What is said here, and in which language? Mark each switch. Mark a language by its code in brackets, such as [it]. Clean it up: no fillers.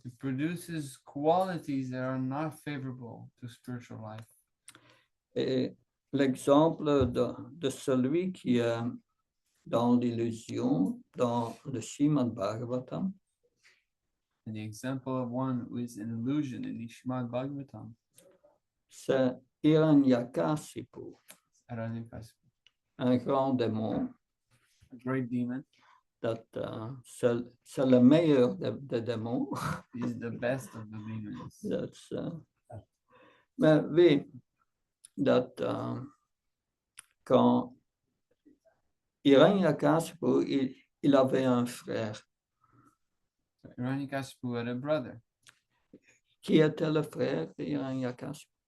[en] it produces qualities that are not favorable to spiritual life. [fr] Et l'exemple de celui qui est dans l'illusion, dans le Srimad Bhagavatam, [en] And the example of one who is an illusion in the Srimad Bhagavatam, [fr] c'est Hiranyakashipu, [en] Hiranyakashipu, [fr] un grand démon. [en] a great demon, [fr] C'est le meilleur des démons. [en] is the best of the demons. [fr] Mais oui, quand Hiranyakashipu, il avait un frère. [en] Hiranyakashipu had a brother. [fr] Qui était le frère de Hiranyakashipu?